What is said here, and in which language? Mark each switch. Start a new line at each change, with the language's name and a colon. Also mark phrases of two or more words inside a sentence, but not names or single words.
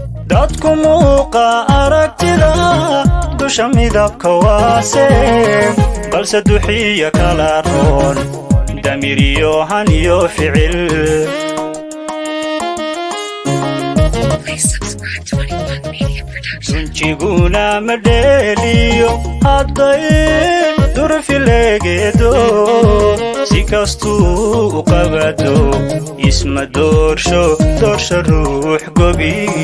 Somali: Dadku muuqa aragtida dusha midabka waase, balse duxiya kala roon, damir iyo han iyo ficil.
English: Please subscribe to twenty-one Media Production.
Somali: Dunjiguna ma dheeliyo hadday durfi legeedo, si kastuu u qabado isma doorsho, doorsho ruux gobi.